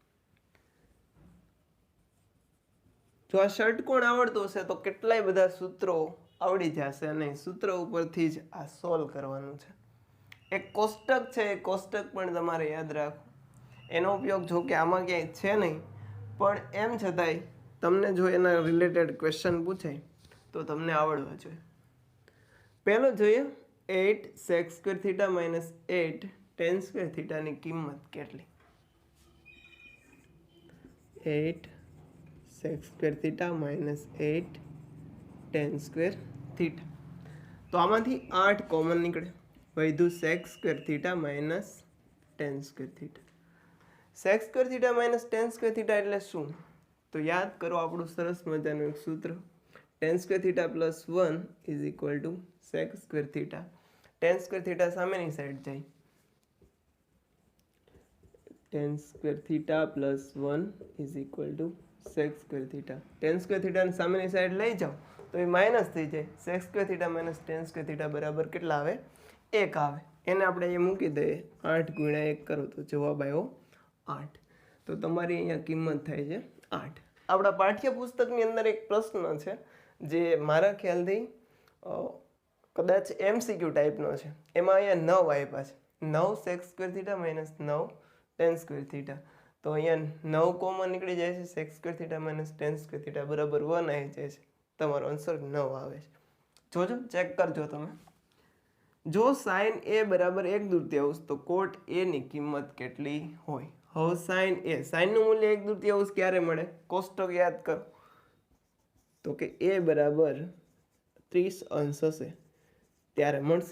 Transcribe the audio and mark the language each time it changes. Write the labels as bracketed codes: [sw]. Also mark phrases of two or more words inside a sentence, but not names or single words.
[gu] જો આ ષટકોણ આવડતું હશે તો કેટલાય બધા સૂત્રો આવડી જશે અને સૂત્ર ઉપરથી જ આ સોલ્વ કરવાનું છે. એક કોષ્ટક છે, એ કોષ્ટક પણ તમારે યાદ રાખો. એનો ઉપયોગ જો કે આમાં ક્યાંય છે નહીં, પણ એમ છતાંય તમને જો એના [en] related question [gu] પૂછાય તો તમને આવડવા જોઈએ. પહેલો જોઈએ 8 [en] sec square theta minus 8 tan square theta [gu] ની કિંમત કેટલી? [en] 8 sec square theta minus 8 tan square theta. [gu] તો આમાંથી 8 કોમન નીકળે, વધ્યું [en] sec square theta minus tan square theta. sec square theta minus tan square theta [gu] એટલે શું? તો યાદ કરો આપણું સરસ મજાનું એક સૂત્ર, [en] tan square theta plus 1 is equal to sec square theta. tan square theta [gu] સામેની સાઈડ જાય, [en] tan square theta plus 1 is equal to sec square theta. tan square theta [gu] ની સામેની સાઈડ લઈ જાઓ તો એ માઇનસ થઈ જાય. [en] sec square theta minus tan square theta [gu] બરાબર કેટલા આવે? 1 આવે. એને આપણે અહીંયા મૂકી દઈએ, 8 ગુણ્યા 1 કરો તો જવાબ આવ્યો 8. તો તમારી અહીંયા કિંમત થાય છે 8. આપણા પાઠ્યપુસ્તકની અંદર એક પ્રશ્ન છે જે મારા ખ્યાલથી કદાચ MCQ ટાઈપનો છે. એમાં અહીંયા 9 આપ્યા છે. [en] 9 sec square theta minus 9 tan square theta. [gu] તો અહીંયા 9 કોમન નીકળી જાય છે, [en] sec square theta minus tan square theta [gu] બરાબર 1 આવી જાય છે. તમારો આન્સર 9 આવે છે. જોજો, ચેક કરજો તમે. જો sin A બરાબર 1/2 તો cot A ની કિંમત કેટલી હોય? હવે sin A, sin નું મૂલ્ય 1/2 ક્યારે મળે? કોષ્ટક યાદ કરો તો કે A બરાબર 30 અંશ હશે ત્યારે મળશે.